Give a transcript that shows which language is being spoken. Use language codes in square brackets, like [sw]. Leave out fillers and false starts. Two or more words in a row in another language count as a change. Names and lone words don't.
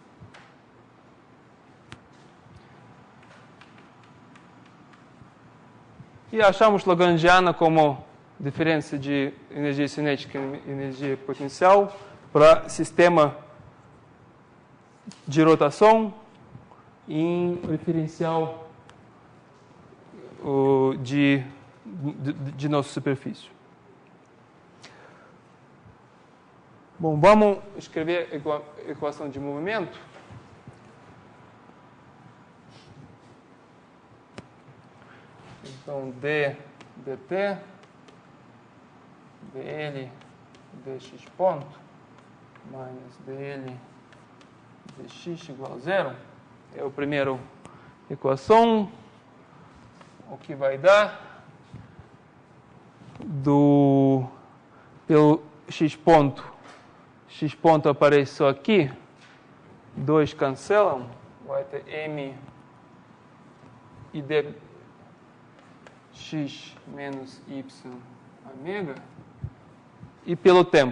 [pt] E achamos Lagrangiana como diferença de energia cinética e energia potencial para sistema de rotação em referencial de nossa superfície. Bom, vamos escrever a equação de movimento. Então, d dt, dl dx ponto, mais dl dx igual a zero. É a primeira equação. O que vai dar pelo x ponto aparece só aqui, 2 cancelam, vai ter m e dx menos y ômega, e pelo tempo.